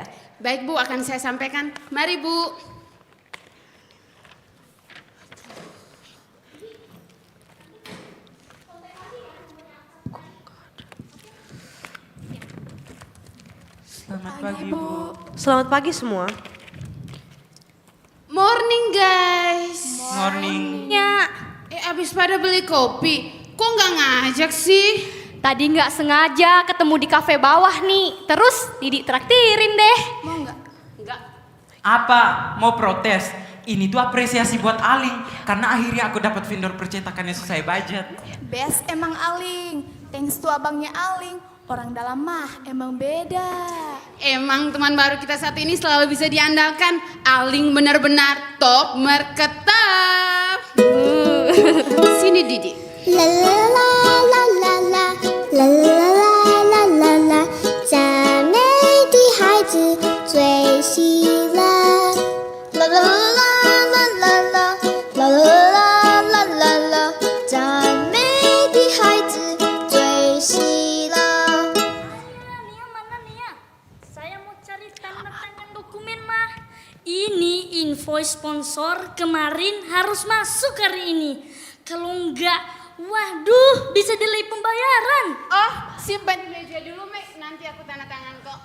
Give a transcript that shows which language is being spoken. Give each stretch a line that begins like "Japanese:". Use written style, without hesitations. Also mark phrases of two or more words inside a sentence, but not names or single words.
Indonesian: Baik Bu, akan saya sampaikan. Mari Bu. Selamat pagi Bu. Selamat pagi semua.
English: Morning guys. Morning.
Indonesian: Ya, Abis pada beli kopi, kok nggak ngajak sih? tadi nggak sengaja ketemu di kafe bawah nih. Terus Didi traktirin deh. Mau nggak? Enggak. Apa? Mau protes? Ini tuh apresiasi buat Aling. Karena akhirnya aku dapat vendor percetakan yang sesuai budget. Best emang Aling.
English: Thanks to abangnya Aling.
Indonesian: Orang dalam mah emang beda. Emang teman baru kita satu ini selalu bisa diandalkan. Aling benar-benar top marketap. Sini Didi. La la la la la la la la la la la，
Chinese: 赞美的孩子最喜乐。啦啦啦啦啦啦啦啦啦啦啦，赞美的孩子最喜乐。
Indonesian: Nia mana Nia? Saya mau cari tanda tangan dokumen mah. Ini
English: invoice sponsor
Indonesian: kemarin harus masuk hari ini. Kalau enggak, waduh bisa delay pembayaran. Oh, simpan di meja dulu, Mek. Nanti aku tanda tangan kok.